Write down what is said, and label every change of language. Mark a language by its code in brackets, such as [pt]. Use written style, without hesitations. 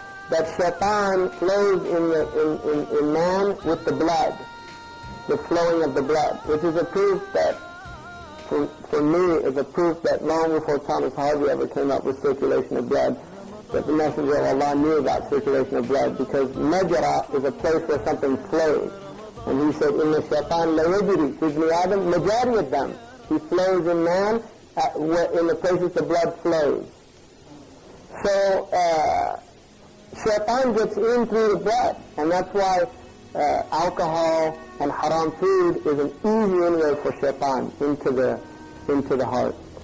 [en] That shaitan flows in man with the blood, the flowing of the blood, which is a proof that, for me, is a proof that long before Thomas Harvey ever came up with circulation of blood, that the Messenger of Allah knew about circulation of blood, because majra is a place where something flows. And he said, [ar] إِنَّ الشَّيْطَانَ لَيَجْرِي فِي ابْنِ آدَمَ مَجَارِيَ الدَّمِ. [en] He flows in man in the places the blood flows. So, shaitan gets in through the blood, and that's why alcohol and haram food is an easy inroad for shaitan into the heart.